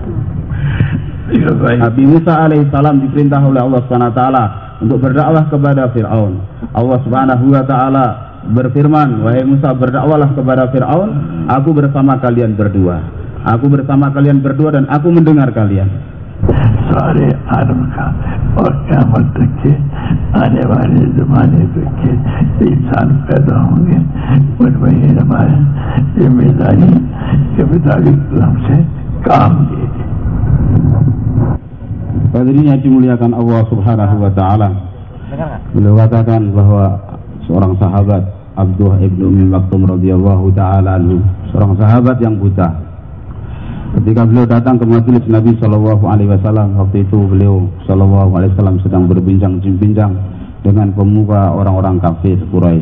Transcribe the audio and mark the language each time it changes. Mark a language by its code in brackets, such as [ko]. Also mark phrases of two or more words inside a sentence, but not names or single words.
[id] Nabi Musa alaihissalam diperintah oleh Allah [ar] سبحانه وتعالى [id] untuk berdakwah kepada Fir'aun. Allah [ar] سبحانه وتعالى [id] berfirman, wahai Musa, berdakwahlah kepada Fir'aun, aku bersama kalian berdua. Aku bersama kalian berdua dan aku mendengar kalian. [hi] सारे आदम का और क़यामत तक के आने वाले ज़माने तक के इंसान पैदा होंगे, उनमें ये हमारी जिम्मेदारी के मुताबिक हमसे काम लिए। [id] Hadirin yang dimuliakan Allah [ar] سبحانه وتعالى, [id] beliau katakan bahwa seorang sahabat Abdullah ibnu Ummi Maktum [ar] رضي الله تعالى عنه, [id] seorang sahabat yang buta, ketika beliau datang ke majelis Nabi [ar] صلى الله عليه وسلم, [id] waktu itu beliau [ar] صلى الله عليه وسلم [id] sedang berbincang-bincang dengan pemuka orang-orang kafir Quraisy.